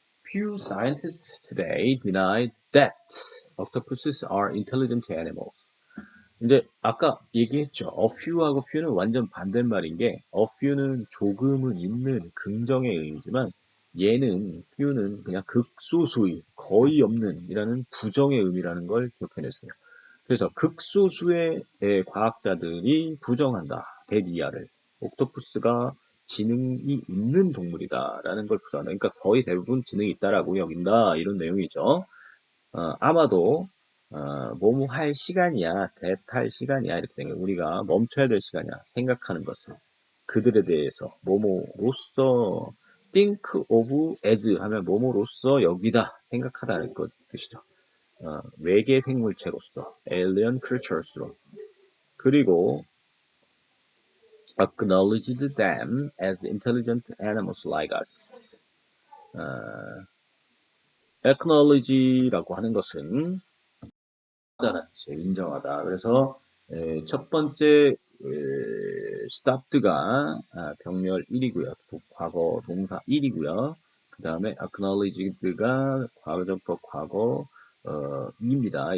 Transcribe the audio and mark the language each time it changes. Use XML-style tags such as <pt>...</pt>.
<en>Few scientists today deny that octopuses are intelligent animals.</en> <ko>이제 아까 얘기했죠. a few하고 few는 완전 반대말인 게 a few는 조금은 있는 긍정의 의미지만 얘는 few는 그냥 극소수의 거의 없는 이라는 부정의 의미라는 걸 기억해내세요. 그래서 극소수의 과학자들이 부정한다. 대리아를. 옥토푸스가 지능이 있는 동물이다라는 걸 부정한다. 그러니까 거의 대부분 지능이 있다라고 여긴다. 이런 내용이죠. 아마도 뭐뭐 할 시간이야, 대탈 시간이야 이렇게 된 거예요. 우리가 멈춰야 될 시간이야. 생각하는 것을 그들에 대해서 뭐뭐로서 think of as 하면 뭐뭐로서 여기다 생각하다는 것 뜻이죠. 외계 생물체로서 alien creatures로 그리고</ko> <en>acknowledged them as intelligent animals like us.</en> <ko>acknowledge라고 하는 것은 인정하다. 그래서 첫 번째 start가 병렬 1이고요. 과거 동사 1이고요. 그 다음에 acknowledged가 과거적 과거 2입니다.</ko>